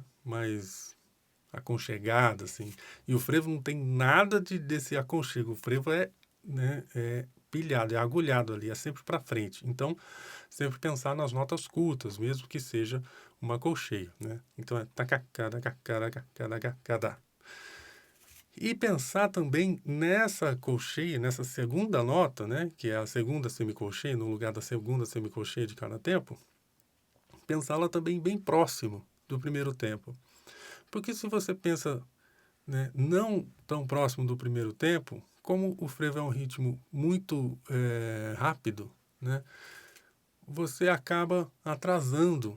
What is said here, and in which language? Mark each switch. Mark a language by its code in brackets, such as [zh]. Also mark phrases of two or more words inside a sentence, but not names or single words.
[pt] Mais aconchegada, assim. E o frevo não tem nada desse aconchego. O frevo é pilhado, é agulhado ali, é sempre para frente. Então, sempre pensar nas notas curtas, mesmo que seja uma colcheia, né? Então é tacacada, cacada, cacada, cacada. E pensar também nessa colcheia, nessa segunda nota, né, que é a segunda semicolcheia, no lugar da segunda semicolcheia de cada tempo, pensá-la também bem próximo do primeiro tempo. Porque se você pensa, né, não tão próximo do primeiro tempo, como o frevo é um ritmo muito rápido, né, você acaba atrasando.